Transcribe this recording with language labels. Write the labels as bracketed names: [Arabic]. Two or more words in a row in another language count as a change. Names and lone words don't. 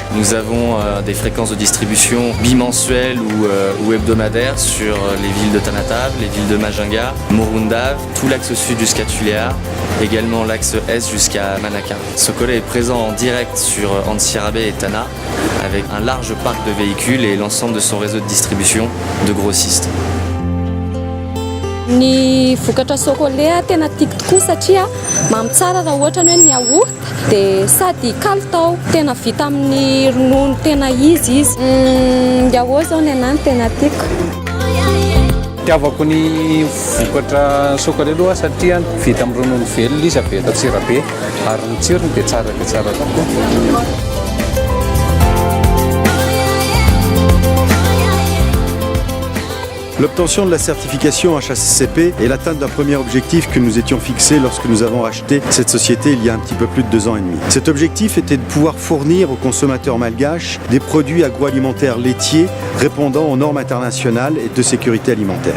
[French] Nous avons des fréquences de distribution bimensuelles ou hebdomadaires sur les villes de Tanatav, les villes de Majunga, Morundav, tout l'axe sud jusqu'à Tuléar, également l'axe est jusqu'à Manaka. Socolé est présent en direct sur Antsirabe et Tana, avec un large parc de véhicules et l'ensemble de son réseau de distribution de grossistes. [Malagasy] Ny vokatra Socolé tena tiako tokoa satria mamitsara raha ohatra ny hoe ny yaourt dia sady kalitao, tena vita amin'ny ronono tena izy. Yaourt zao ny anahy tena tiako. Tiavako ny vokatra Socolé aloha satria vita amin'ny ronono velona izy avy eto Antsirabe ary ny tsirony dia tsara tokoa. [French] L'obtention de la certification HACCP est l'atteinte d'un premier objectif que nous étions fixés lorsque nous avons racheté cette société il y a un petit peu plus de 2 ans et demi. Cet objectif était de pouvoir fournir aux consommateurs malgaches des produits agroalimentaires laitiers répondant aux normes internationales et de sécurité alimentaire.